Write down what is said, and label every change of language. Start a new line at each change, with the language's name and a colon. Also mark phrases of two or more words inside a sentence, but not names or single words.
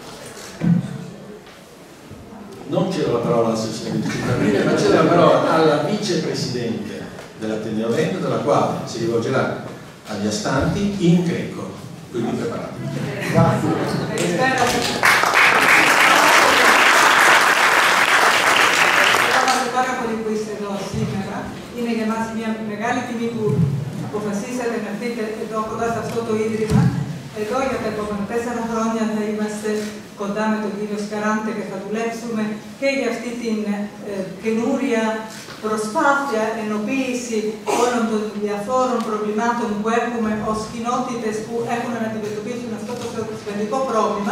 Italian: Non cedo la parola all'Associazione 25 Aprile, ma cedo la parola alla vicepresidente dell'Ateneo Veneto, la quale si rivolgerà agli astanti in greco. Quindi preparatevi. Grazie.
Greek: Πάρα πολύ που είστε εδώ σήμερα. Είναι για μας μια μεγάλη τιμή που αποφασίσατε να έρθετε εδώ κοντά σε αυτό το ίδρυμα. Εδώ για τα επόμενα 4 χρόνια θα είμαστε κοντά με τον κύριο Σκαράντε και θα δουλέψουμε και για αυτή την καινούρια προσπάθεια ενοποίηση όλων των διαφόρων προβλημάτων που έχουμε ως κοινότητες που έχουν να αντιμετωπίσουν αυτό το σημαντικό πρόβλημα.